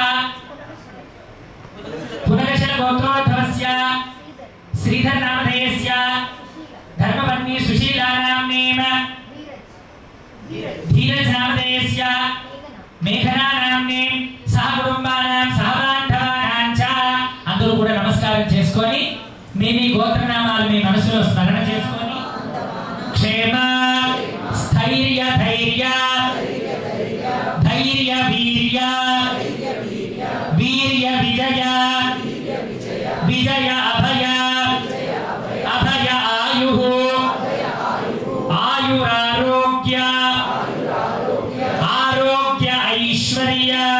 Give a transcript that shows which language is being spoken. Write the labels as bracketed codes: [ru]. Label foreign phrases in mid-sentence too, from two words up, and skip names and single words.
[sa] पुनरशल गोत्रोद्भवस्य श्रीधर नामधेयस्य धर्मपत्नी सुशीला नाम्नेम धीरज नामधेयस्य मेघना नाम्ने सह कुटुंबानां सह बान्धवानां च [te] అందరూ కూడా నమస్కారం చేసుకొని మీ గోత్రనామాలు మీ మనసులో స్మరణ చేసుకొని [sa] क्षेम स्थैर्य धैर्य धैर्य वीर्य वीर्य विजय विजय अभय अभय आयुः आयुरारोग्य आरोग्य ऐश्वर्य